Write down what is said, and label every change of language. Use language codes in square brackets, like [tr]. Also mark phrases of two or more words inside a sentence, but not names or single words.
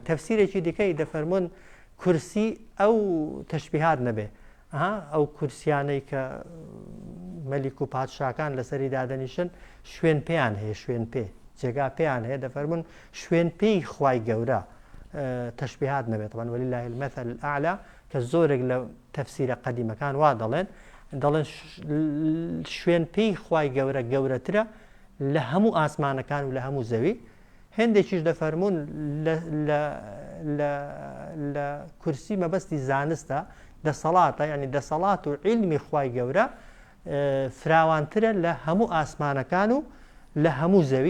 [ckb] تەفسیرێکی دیکەی دەفەرمون کورسی ئەو تەشبیهات نەبێ ئەو کورسیانەی کە مەلیک و پادشاکان لەسەری دادەنیشن شوێن پێیان هەیە، شوێن پێ جێگا پێیان هەیە. دەفەرمون شوێن پێی خوای گەورە تەشبیهات نەبێت. [ar] طبعا ولله المثل الأعلى [ckb] کە زۆرێک لە تەفسیرە قەدیمەکان وا دەڵێن شوێن پێی خوای گەورە گەورەترە لە هەموو ئاسمانەکان و لە هەموو زەوی. هەندێکیش دەفەرمون لە کورسی مەبەستی زانستە، دەسەڵاتە، یعنی دەسەڵات و علمی خوای گەورە فراوانترە لە هەموو ئاسمانەکان و لە هەموو زەوی.